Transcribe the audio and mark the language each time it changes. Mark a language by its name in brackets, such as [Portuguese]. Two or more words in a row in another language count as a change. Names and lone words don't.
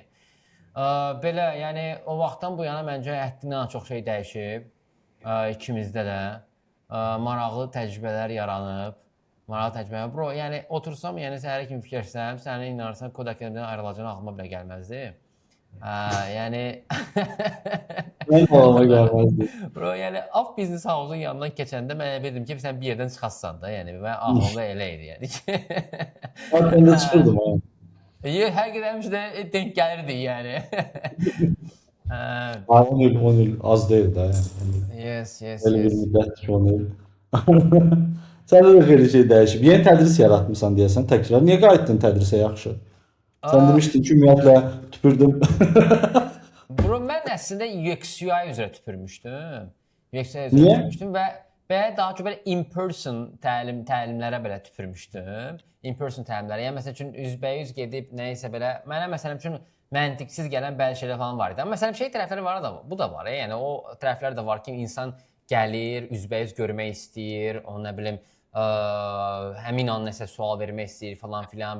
[Azerbaijani] Belə, yəni o vaxtdan bu yana məncə həddindən çox şey dəyişib ikimizdə də. Maraqlı təcrübələr yaranıb. Maraqlı təcrübələr. Bro, yəni otursam, yəni səhərə kimi fikirləşsəm, sənin inanırsan kod akademiyasından ayrılacağına ağlıma belə gəlməzdi. Yəni Mən ağlıma gəlməzdi. Bro, yəni off business house-un yanından keçəndə mən bildim ki, sən bir yerdən çıxasan da, yəni və ağlımda elə idi, yəni ki. Mən də çıxırdım ha. Həqiqətən həmişə də denk gəlirdi, yəni. 10 il az deyil də. Yes. Elə bir müddətdir 10 il. Səndə də xeyli şey dəyişib. Yeni tədris yaratmısan deyəsən təkrar. Niyə qayıtdın tədrisə yaxşı? Sən demişdin ki, ümumiyyətlə tüpürdüm. Bro, mən əslində UX UI üzrə tüpürmüşdüm. UX UI üzrə tüpürmüşdüm və daha çox belə in-person təlimlərə belə tüpürmüşdüm. In-person təlimlərə. Yəni məsəl üçün üzbəyüz gedib nəyisə belə mənə məsələn üçün məntiqsiz gələn bəzi şeylər falan var idi. Amma məsələn şey tərəfləri var da, bu da var. Yəni o tərəflər də var ki, insan gəlir, üzbəyüz görmək istəyir, onu nə bilim həmin an nəsə sual vermək istəyir falan filan.